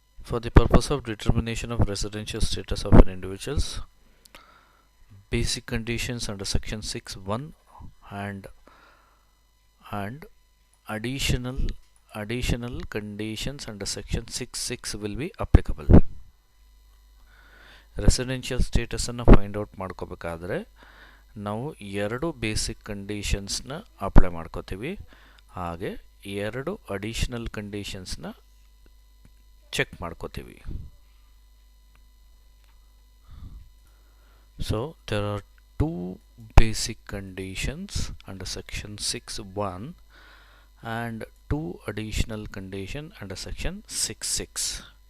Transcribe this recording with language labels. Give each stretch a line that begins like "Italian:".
English: For the purpose of determination of residential status of an individuals, basic conditions under section 6(1) and additional conditions under section 6(6) will be applicable.
Kannada: Residential ಸ್ಟೇಟಸನ್ನು find out ಮಾಡ್ಕೋಬೇಕಾದ್ರೆ ನಾವು 2 basic ಕಂಡೀಷನ್ಸ್ನ apply ಮಾಡ್ಕೋತೀವಿ, ಹಾಗೆ 2 additional ಕಂಡೀಷನ್ಸ್ನ check ಮಾಡ್ಕೋತೀವಿ.
English: So there are 2 basic conditions under section 6(1) and 2 additional condition under section 6(6).